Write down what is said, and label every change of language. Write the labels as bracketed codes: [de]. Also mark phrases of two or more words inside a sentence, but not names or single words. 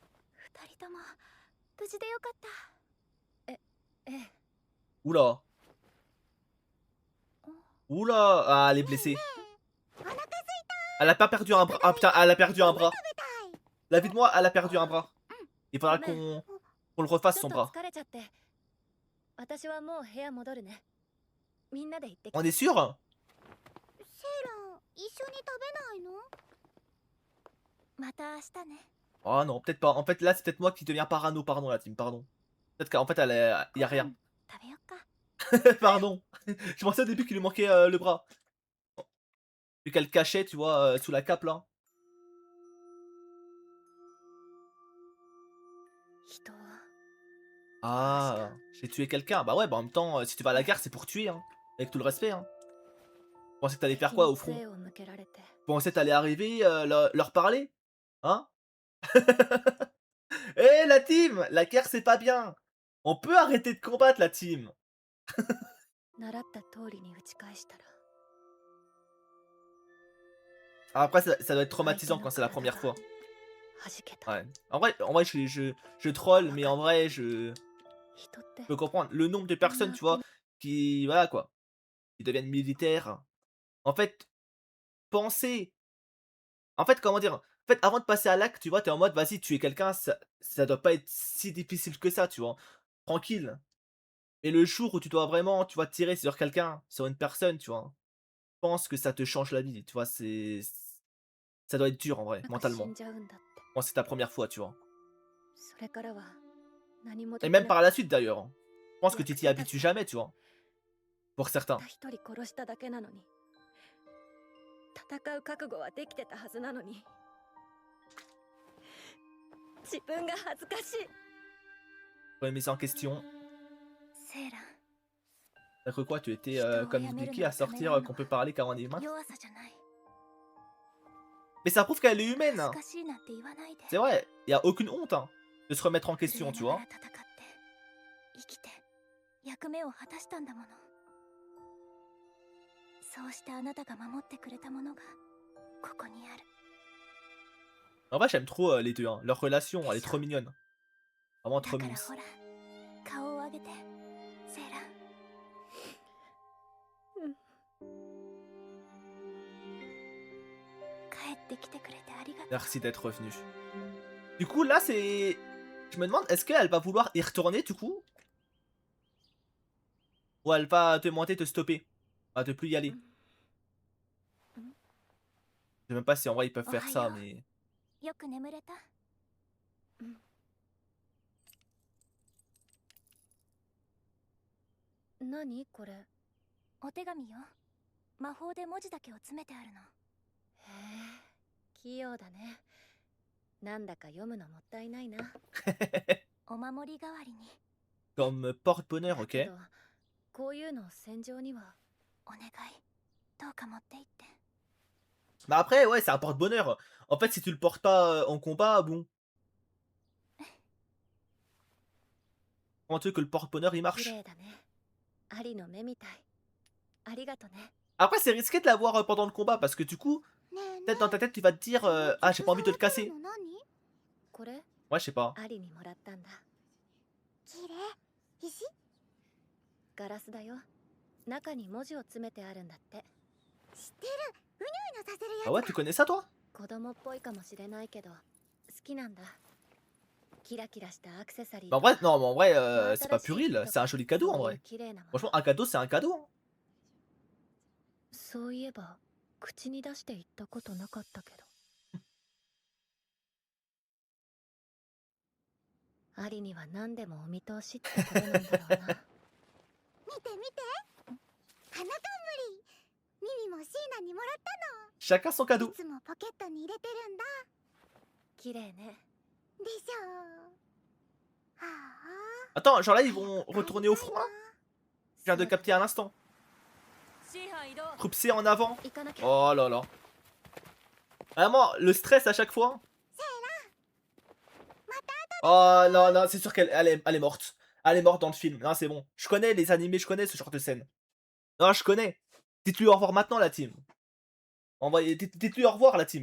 [ja] 二人とも無事でよかった。ええ [fr] Oula. Oula. Ah, elle est blessée. Elle a pas perdu un bras. Ah putain, elle a perdu un bras. La vie de moi, elle a perdu un bras. Il faudra qu'on le refasse [ja] ちょ [fr] son [ja] っと [fr] bras. [ja] 疲れちゃって私はもう部屋戻るねみんなで行ってき [fr] On [ja] て [fr] est sûr? [ja] セーラン一緒に食べないのまた明日ね [fr] Oh non, peut-être pas. En fait, là, c'est peut-être moi qui deviens parano. Pardon, la team, pardon. Peut-être qu'en fait, y a rien. [ja] 食べよっか [fr] Pardon. Je pensais au début qu'il lui manquait le bras. Vu qu'elle le cachait, tu vois, sous la cape là. [ja] 人は [fr] Ah, j'ai tué quelqu'un. Bah ouais, bah en même temps, si tu vas à la guerre, c'est pour tuer, hein. Avec tout le respect, hein. Tu pensais que t'allais faire [ja] 敵 [fr] quoi [ja] に [fr] au front? [ja] 杖を向けられて [fr] Tu pensais que t'allais arriver, leur parler? Hein? Eh la team! La guerre, c'est pas bien! On peut arrêter de combattre, la team! [ja] 習った通りに打ち返したら [fr] Après, ça doit être [ja] 相手 [fr] traumatisant [ja] の [fr] quand c'est la [ja] 体 [fr] première [ja] が [fr] fois. [ja] 弾けた [fr] Ouais. En vrai je troll, mais en vrai, je [ja] 人って [fr] peux comprendre. Le nombre de personnes, tu vois, qui, voilà quoi, qui deviennent militaires. En fait, penser. En fait, comment dire? En fait, avant de passer à l'acte, tu vois, t'es en mode, vas-y, tuer quelqu'un, ça doit pas être si difficile que ça, tu vois. Tranquille. Et le jour où tu dois vraiment, tu vois, tirer sur quelqu'un, sur une personne, tu vois, je pense que ça te change la vie, tu vois, ça doit être dur en vrai, [ja] なんか死 [fr] mentalement. [ja] んじゃうんだって [fr] Quand c'est ta première fois, tu vois. [ja] それからは何も [fr] Et [ja] でき [fr] même [ja] な [fr] par [ja] く [fr] la suite d'ailleurs, hein. Je pense que tu t'y Yakutata. habitues jamais, tu vois. Pour [ja] た [fr] certains. [ja] 一人殺しただけなのに戦う覚悟はできてたはずなのに自分が恥ずかしい [fr] Remise en question. [ja] セーラン [fr] T'as cru quoi? Tu étais Putain, comme ouais, Vicky mais à ça sortir m'énerve. qu'on peut parler quand on est humain? [ja] 弱さじゃない [fr] Mais ça prouve qu'elle est [ja] 恥 [fr] humaine, [ja] ず [fr] hein. [ja] かしいなんて言わないで [fr] C'est vrai, y a aucune honte, hein, de se remettre en [ja] 震 [fr] question, [ja] え [fr] tu [ja] なが [fr] vois. [ja] ら戦って生きて役目を果たしたんだものそうしてあなたが守ってくれたものがここにある [fr] En vrai, j'aime trop les deux, hein. Leur relation, elle est trop mignonne. Vraiment [ja] だ [fr] trop [ja] から [fr] mignonne. [ja] ほら顔を上げてセーラン帰ってきてくれてありがとう [fr] Merci d'être revenu. Du coup, là, c'est... Je me demande, est-ce qu'elle va vouloir y retourner, du coup? Ou elle va te demander de stopper? À de plus y aller? Je sais même pas si en vrai ils peuvent faire ça, mais... [ja] よく眠れた何これへお手紙よ魔法で文字だけを詰めてあるのえ器用だねなんだか読むのもったいないなお守り代わりに [fr] Comme porte-bonheur, [ja] だ [fr] ok? [ja] けどこういうのを戦場にはお願いどうか持って行って [fr] Mais après, ouais, c'est un porte-bonheur. En fait, si tu le portes pas en combat, bon. Comment tu veux que le porte-bonheur il [ja] 綺 [fr] marche? [ja] 麗だねアリの目みたいありがとね [fr] Après, c'est risqué de l'avoir pendant le combat parce que du coup, [ja] ねえね [fr] peut-être dans ta tête, tu vas te dire ah, j'ai pas envie de le casser. [ja] これ [fr] Ouais, je sais pas. [ja] アリにもらったんだ綺麗石ガラスだよ中に文字を詰めてあるんだって知ってるうにょうにょさせるやつ [fr] Ah ouais, tu connais ça toi? [ja] 子供っぽいかもしれないけど好きなんだキラキラしたアクセサリー [fr] Bah en vrai, non, mais en vrai, c'est pas puéril, c'est un joli cadeau en [ja] そういう [fr] vrai. [ja] 綺麗なもの [fr] Franchement, un cadeau, c'est un cadeau. Hein. [ja] そういえば口に出して言ったことなかったけどアリには何でもお見通しってことなんだろうな見て見て花冠ミミもシーナにもらった [fr] Chacun son [ja] の [fr] cadeau. [ja] いつもポケットに入れてるんだ綺麗ねでしょはあ [fr] Attends, genre là, ils vont retourner au front là? Je viens de capter à l'instant. [ja] シーハン移動 [fr] Troupe C en avant. [ja] 行かなきゃ [fr] Oh là là. Vraiment, le stress à chaque fois. Oh non, non, c'est sûr elle est morte. Elle est morte dans le film. Non, c'est bon. Je connais les animés, je connais ce genre de scène. Non, je connais. Dites-lui au revoir maintenant, la team. Dites-lui au revoir, la team.